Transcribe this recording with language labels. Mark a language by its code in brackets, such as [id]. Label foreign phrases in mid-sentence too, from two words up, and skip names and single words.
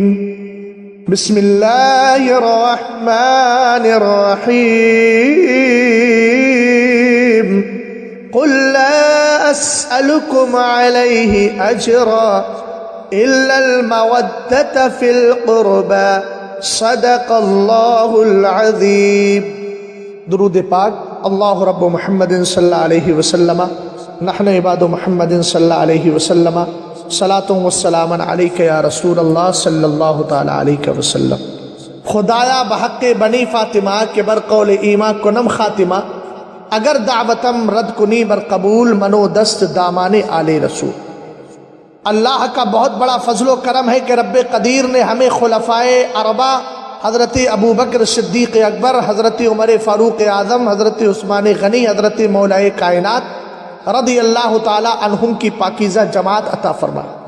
[ar] بسم الله الرحمن الرحيم. قل لا أسألكم عليه أجرا إلا المودة في القربى صدق الله العظيم. [ur] درود پاک. [ar] اللہ رب محمد صلی اللہ علیہ وسلم نحن عباد محمد صلی اللہ علیہ وسلم صلاۃ والسلام علیک یا رسول اللہ صلی اللہ تعالی علیہ وسلم. [fa] خدایا بحق بنی فاطمہ کے بر قول ایما کنم خاتمہ، اگر دعوتم رد کنی بر قبول منو دست دامان آل رسول. [ur] اللہ کا بہت بڑا فضل و کرم ہے کہ رب قدیر نے ہمیں خلفائے اربعہ حضرت ابو بکر صدیق اکبر، حضرت عمر فاروق اعظم، حضرت عثمان غنی، حضرت مولا کائنات [ar] رضی اللہ تعالی عنہم [ur] کی پاکیزہ جماعت عطا فرما.